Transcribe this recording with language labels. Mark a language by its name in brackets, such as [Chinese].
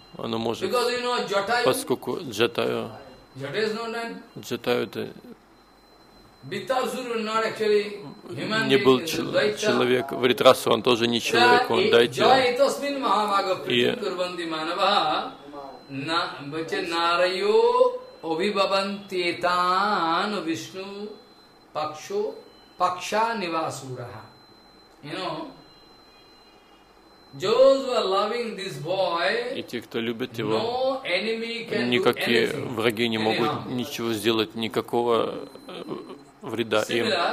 [Russian] Оно может, поскольку джатаю. Джатаю это не был человек, Вритрасу он тоже не человек, он дайте. [Sanskrit] Обибабантетан Вишну Пакшо Пакша Нивасураха. [English] You know, those who are loving this boy, [Russian] и те, кто любит его, [English] no enemy can [Russian] никакие [English] do anything, [Russian] враги не могут anyhow ничего сделать, никакого вреда им.